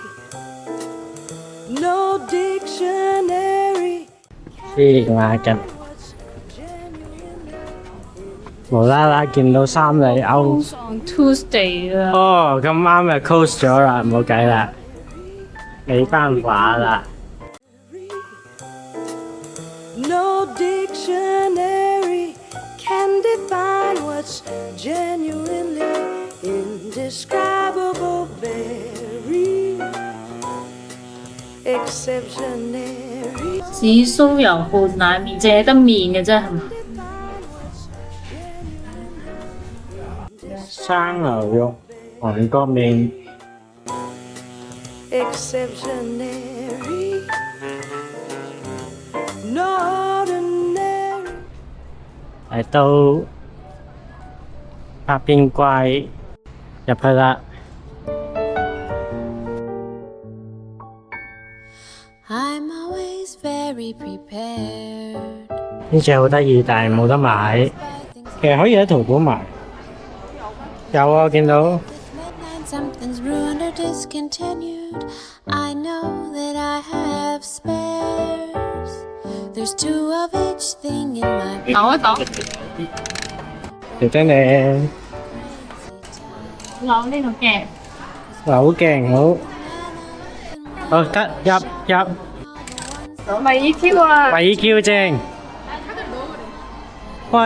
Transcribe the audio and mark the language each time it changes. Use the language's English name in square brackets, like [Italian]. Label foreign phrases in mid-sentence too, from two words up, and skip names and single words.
[English] No dictionary. [Cantonese] 黐孖筋，無啦啦見到三里歐。 [English] On Tuesday 啊！ [Cantonese] 哦，咁啱就 close 咗啦，冇計啦，冇辦法啦。 [English] No dictionary can define what's genuinely indescribable, very exceptionary. [Cantonese] 紫蘇油拌奶麵，淨係得麵嘅啫，係嘛？生牛肉韓國麵， [English] Exceptionary. No ordinary. [Cantonese] 嚟到百變怪入去啦。 [English] I'm always very prepared. [Cantonese] 呢隻好得意，但係冇得買。其實可以喺淘寶買。有啊，我見到。 [English] This midnight something's ruined or discontinued. I know that I have spares. There's two of each thing in my [Cantonese] 抖一抖，姐姐你扭呢個鏡，好勁好。好得入。米 Q 啊，米 Q 正。哇！